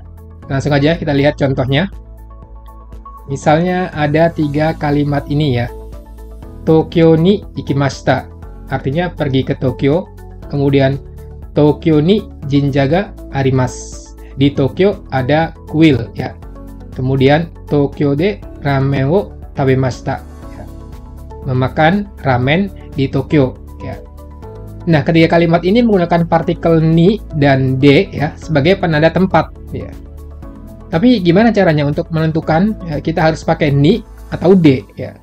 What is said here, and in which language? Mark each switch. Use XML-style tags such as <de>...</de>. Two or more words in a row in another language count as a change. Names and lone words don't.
<id>Langsung aja kita lihat contohnya. Misalnya ada 3 kalimat ini, ya.</id> <ja>東京に行きました,</ja> <id>artinya pergi ke Tokyo. Kemudian</id> <ja>東京に神社があります,</ja> <id>di Tokyo ada kuil, ya.</id> <ja>Kemudian 東京でラーメンを食べました,</ja> <id>ya. Memakan ramen di Tokyo, ya. Nah, ketiga kalimat ini menggunakan partikel ni dan de, ya, sebagai penanda tempat, ya. Tapi gimana caranya untuk menentukan ya, kita harus pakai ni atau de, ya.</id>